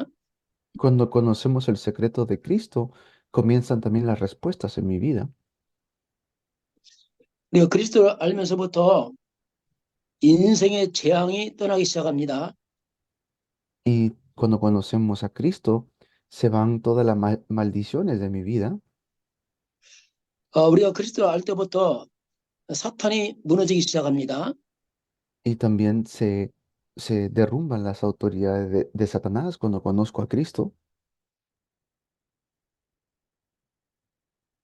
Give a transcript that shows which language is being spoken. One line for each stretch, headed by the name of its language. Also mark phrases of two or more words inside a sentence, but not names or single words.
Spanish: Cuando conocemos el secreto de Cristo, comienzan también las respuestas en mi vida.
Korean: 우리가 그리스도를 알면서부터 인생의 재앙이 떠나기 시작합니다.
Spanish: Y cuando conocemos a Cristo, se van todas las maldiciones de mi vida.
Korean: 우리가 그리스도를 알 때부터 사탄이 무너지기 시작합니다.
Spanish: Y también se derrumban las autoridades de Satanás cuando conozco a Cristo.